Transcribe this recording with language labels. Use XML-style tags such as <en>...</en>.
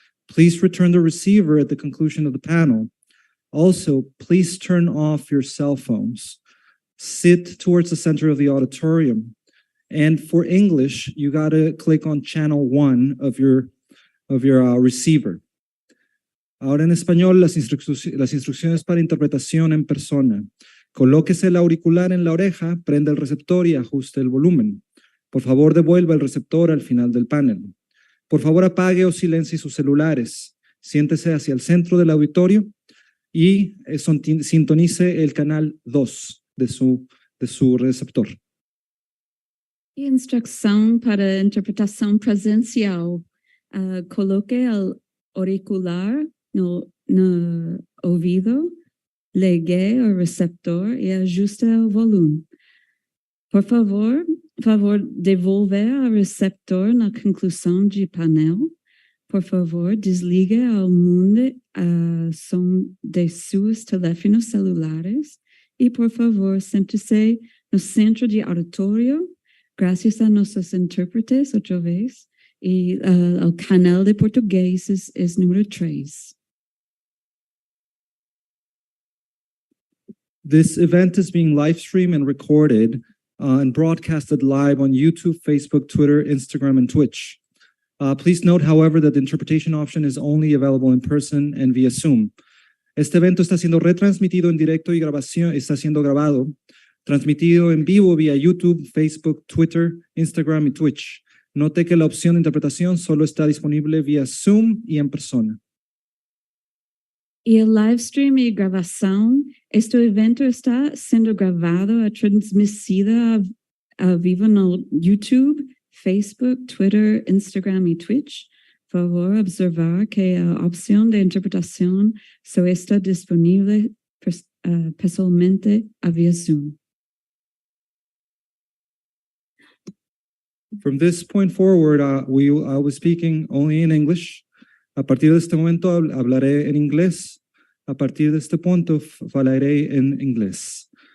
<en>Please return the receiver at the conclusion of the panel. Also, please turn off your cell phones. Sit towards the center of the auditorium. And for English, you gotta click on channel 1 of your receiver.</en> <es>Ahora en español, las instrucciones para interpretación en persona. Colóquese el auricular en la oreja, prenda el receptor y ajuste el volumen. Por favor, devuelva el receptor al final del panel. Por favor, apague o silencie sus celulares. Siéntese hacia el centro del auditorio y sintonice el canal 2 de su receptor.</es> <pt>E instrução para interpretação presencial. Coloque o auricular no ouvido, ligue o receptor e ajuste o volume. Por favor, devolver o receptor na conclusão de painel. Por favor, desligue ao mundo a som de seus teléfonos celulares. E, por favor, sente-se no centro de auditório, graças a nossos intérpretes, outra vez. E o canal de português é número 3.</pt> <en>This event is being live streamed and recorded and broadcasted live on YouTube, Facebook, Twitter, Instagram, and Twitch. Please note, however, that the interpretation option is only available in person and via Zoom.</en> <es>Este evento está siendo retransmitido en directo y está siendo grabado, transmitido en vivo vía YouTube, Facebook, Twitter, Instagram y Twitch. Note que la opción de interpretación solo está disponible vía Zoom y en persona.</es> <pt>E o live stream e gravação, este evento está sendo gravado e transmitido ao vivo no YouTube, Facebook, Twitter, Instagram e Twitch. Por favor, observar que a opção de interpretação só está disponível pessoalmente via Zoom.</pt> <en>From this point forward, I was speaking only in English.</en> <es>A partir de este momento hablaré en inglés. A partir de este punto hablaré en inglés.</es>